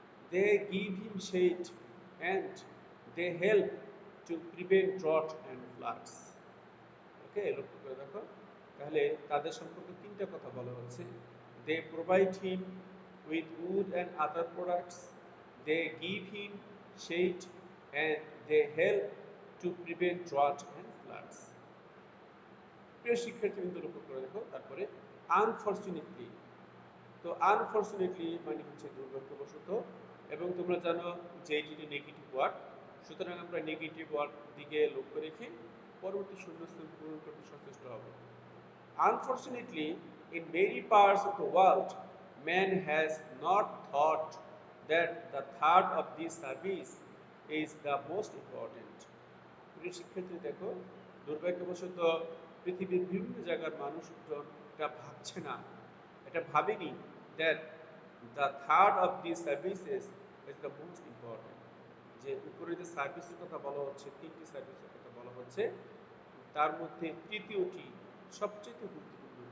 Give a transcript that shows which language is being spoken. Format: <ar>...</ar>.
<en>They give him shade and they help to prevent drought and floods.</en> <bn>ওকে, লক্ষ্য করে দেখো, তাহলে তাদের সম্পর্কে তিনটা কথা বলা হচ্ছে।</bn> <en>They provide him with wood and other products, they give him shade and they help to prevent drought and floods.</en> <bn>প্রিয় শিক্ষার্থীবৃন্দ লক্ষ্য করে দেখো তারপরে আনফরচুনেটলি। তো আনফরচুনেটলি মানে হচ্ছে দুর্ভাগ্যবশত, এবং তোমরা জানো যে এটি নেগেটিভ ওয়ার্ড, সুতরাং আমরা নেগেটিভ ওয়ার্ড দিকে লক্ষ্য রেখে পরবর্তী শূন্যস্থান পূরণ করতে সচেষ্ট হব।</bn> <en>Unfortunately, in many parts of the world, man has not thought that the third of this service is the most important.</en> <bn>প্রিয় শিক্ষার্থী দেখো, দুর্ভাগ্যবশত পৃথিবীর বিভিন্ন জায়গার মানুষজন এটা ভাবছে না, এটা ভাবেনি</bn> <en>that the third of these services is the most important.</en> <bn>যে উপরে যে সার্ভিসের কথা বলা হচ্ছে, তিনটি সার্ভিসের কথা বলা হচ্ছে, তার মধ্যে তৃতীয়টি সবচেয়ে গুরুত্বপূর্ণ।</bn>